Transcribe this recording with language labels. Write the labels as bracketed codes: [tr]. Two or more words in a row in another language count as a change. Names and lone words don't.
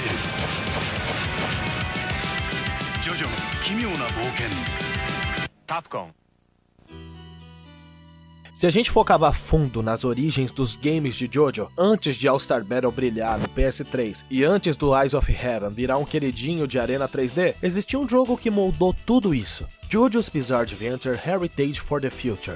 [ja] ジョジョの奇妙な冒険 Capcom. [pt] Se a gente for cavar fundo nas origens dos games de JoJo, antes de All-Star Battle brilhar no PS3 e antes do Eyes of Heaven virar um queridinho de Arena 3D, existia um jogo que moldou tudo isso. JoJo's Bizarre Adventure Heritage for the Future.